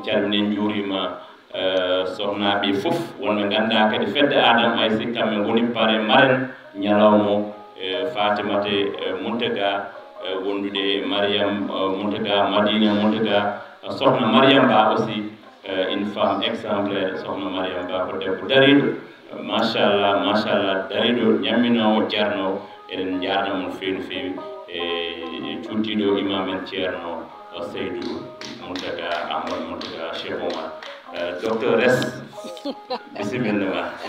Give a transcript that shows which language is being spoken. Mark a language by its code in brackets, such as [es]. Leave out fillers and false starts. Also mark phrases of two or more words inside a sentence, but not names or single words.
[ff] calmini juurima sohnaɓe fof wonɓe ganduɗa kadi fedde Adama ay si kamɓe goni pare marraine ñalawmo Fatimate Mountaga wondude Mariam Mountaga Madina Mountaga sohna Mariam Ba [fr] aussi une femme exemplaire [ff] sohna Mariam Ba ko debbo dariɗo machallah dariɗo ñamminowo jarno eɗen jaadamo no fewi no fewi e cuddiɗo imam en ceerno Seydou Mountaga Ahmad Mountaga Cheikh Omar docteur S bisimilla ma